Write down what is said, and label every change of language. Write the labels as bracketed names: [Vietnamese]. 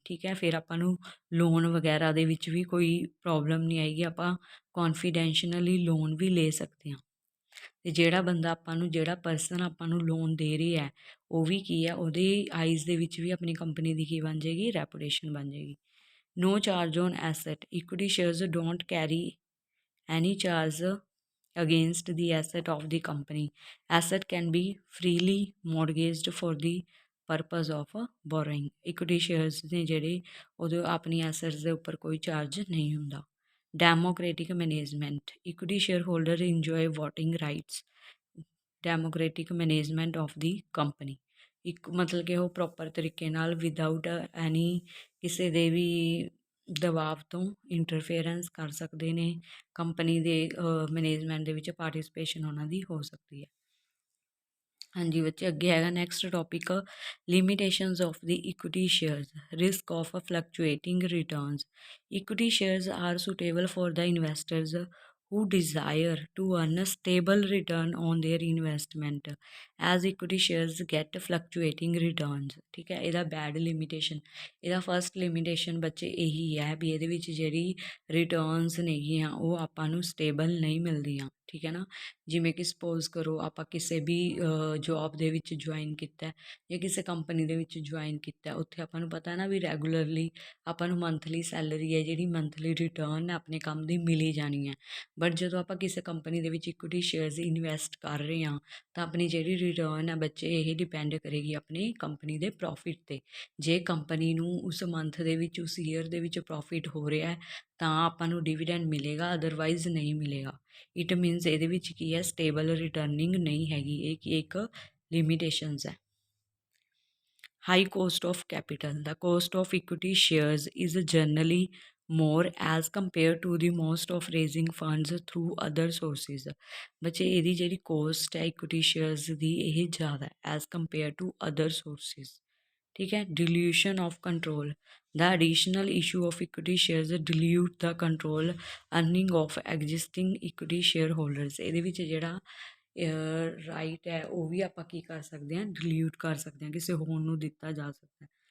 [Punjabi] ਠੀਕ ਹੈ, ਫਿਰ ਆਪਾਂ ਨੂੰ ਲੋਨ ਵਗੈਰਾ ਦੇ ਵਿੱਚ ਵੀ ਕੋਈ ਪ੍ਰੋਬਲਮ ਨਹੀਂ ਆਏਗੀ, ਆਪਾਂ ਕੌਨਫੀਡੈਂਸ਼ੀਅਲੀ ਲੋਨ ਵੀ ਲੈ ਸਕਦੇ ਹਾਂ। ਅਤੇ ਜਿਹੜਾ ਬੰਦਾ ਆਪਾਂ ਨੂੰ, ਜਿਹੜਾ ਪਰਸਨ ਆਪਾਂ ਨੂੰ ਲੋਨ ਦੇ ਰਿਹਾ ਹੈ, ਉਹ ਵੀ ਕੀ ਹੈ? ਉਹਦੇ ਆਈਜ਼ ਦੇ ਵਿੱਚ ਵੀ ਆਪਣੀ ਕੰਪਨੀ ਦੀ ਕੀ ਬਣ ਜਾਏਗੀ? ਰੈਪੂਟੇਸ਼ਨ ਬਣ ਜਾਏਗੀ। [English] no charge on asset. Equity shares don't carry any charge against the asset of the company. Asset can be freely mortgaged for the purpose of borrowing. [Punjabi] Equity shares ਨੇ ਜਿਹੜੇ, ਉਹਦੇ ਆਪਣੀ ਐਸੈਟਸ ਦੇ ਉੱਪਰ ਕੋਈ ਚਾਰਜ ਨਹੀਂ ਹੁੰਦਾ। [English] Democratic management. Equity shareholder enjoy voting rights. Democratic management of the company. [Punjabi] ਇੱਕ ਮਤਲਬ ਕਿ ਉਹ ਪ੍ਰੋਪਰ ਤਰੀਕੇ ਨਾਲ ਵਿਦਆਊਟ ਐਨੀ ਕਿਸੇ ਦੇ ਵੀ ਦਬਾਅ ਤੋਂ ਇੰਟਰਫੇਰੈਂਸ ਕਰ ਸਕਦੇ ਨੇ। ਕੰਪਨੀ ਦੇ ਮੈਨੇਜਮੈਂਟ ਦੇ ਵਿੱਚ ਪਾਰਟੀਸਪੇਸ਼ਨ ਉਹਨਾਂ ਦੀ ਹੋ ਸਕਦੀ ਹੈ। ਹਾਂਜੀ ਬੱਚੇ, ਅੱਗੇ ਹੈਗਾ [English] Next topic limitations of the equity shares. Risk of fluctuating returns. Equity shares are suitable for the investors who desire to earn a stable return on their investment as equity shares get fluctuating returns. [Punjabi] ਠੀਕ ਹੈ, ਇਹਦਾ bed limitation, ਇਹਦਾ first limitation ਬੱਚੇ ਇਹੀ ਹੈ ਵੀ ਇਹਦੇ ਵਿੱਚ ਜਿਹੜੀ ਰਿਟਰਨਸ ਨੇਗੀਆਂ ਉਹ ਆਪਾਂ ਨੂੰ ਸਟੇਬਲ ਨਹੀਂ ਮਿਲਦੀਆਂ। ਠੀਕ ਹੈ ਨਾ, ਜਿਵੇਂ ਕਿ ਸਪੋਜ਼ ਕਰੋ ਆਪਾਂ ਕਿਸੇ ਵੀ ਜੋਬ ਦੇ ਵਿੱਚ ਜੁਆਇਨ ਕੀਤਾ ਜਾਂ ਕਿਸੇ ਕੰਪਨੀ ਦੇ ਵਿੱਚ ਜੁਆਇਨ ਕੀਤਾ, ਉੱਥੇ ਆਪਾਂ ਨੂੰ ਪਤਾ ਨਾ ਵੀ ਰੈਗੂਲਰਲੀ ਆਪਾਂ ਨੂੰ ਮੰਥਲੀ ਸੈਲਰੀ ਹੈ ਜਿਹੜੀ ਮੰਥਲੀ ਰਿਟਰਨ ਆਪਣੇ ਕੰਮ ਦੀ ਮਿਲੀ ਜਾਣੀ ਹੈ। ਬਟ ਜਦੋਂ ਆਪਾਂ ਕਿਸੇ ਕੰਪਨੀ ਦੇ ਵਿੱਚ ਇਕੁਇਟੀ ਸ਼ੇਅਰਸ ਇਨਵੈਸਟ ਕਰ ਰਹੇ ਹਾਂ ਤਾਂ ਆਪਣੀ ਜਿਹੜੀ ਰਿਟਰਨ ਹੈ ਬੱਚੇ ਇਹ ਡਿਪੈਂਡ ਕਰੇਗੀ ਆਪਣੀ ਕੰਪਨੀ ਦੇ ਪ੍ਰੋਫਿਟ 'ਤੇ। ਜੇ ਕੰਪਨੀ ਨੂੰ ਉਸ ਮੰਥ ਦੇ ਵਿੱਚ, ਉਸ ਈਅਰ ਦੇ ਵਿੱਚ ਪ੍ਰੋਫਿਟ ਹੋ ਰਿਹਾ ਤਾਂ ਆਪਾਂ ਨੂੰ ਡਿਵੀਡੈਂਡ ਮਿਲੇਗਾ, ਅਦਰਵਾਈਜ਼ ਨਹੀਂ ਮਿਲੇਗਾ। ਇਟ ਮੀਨਸ ਇਹਦੇ ਵਿੱਚ ਕੀ ਹੈ? ਸਟੇਬਲ ਰਿਟਰਨਿੰਗ ਨਹੀਂ ਹੈਗੀ। ਇਹ ਇੱਕ ਲਿਮੀਟੇਸ਼ਨਸ ਹੈ। [English] High cost of capital. ਦਾ cost of equity shares is generally more as compared to the most of raising funds through other sources। [Punjabi] ਬੱਚੇ ਇਹਦੀ ਜਿਹੜੀ ਕੋਸਟ ਹੈ ਇਕੁਇਟੀ ਸ਼ੇਅਰਸ ਦੀ ਇਹ ਜ਼ਿਆਦਾ ਹੈ [English] As compare to other sources. [Punjabi] ਠੀਕ ਹੈ। [English] Dilution of control, the additional issue of equity shares dilute the control earning of existing equity shareholders. [Punjabi] ਇਹਦੇ ਵਿੱਚ ਜਿਹੜਾ ਰਾਈਟ ਹੈ ਉਹ ਵੀ ਆਪਾਂ ਕੀ ਕਰ ਸਕਦੇ ਹਾਂ, ਡਿਲਿਊਟ ਕਰ ਸਕਦੇ ਹਾਂ, ਕਿਸੇ ਹੋਰ ਨੂੰ ਦਿੱਤਾ ਜਾ ਸਕਦਾ ਹੈ।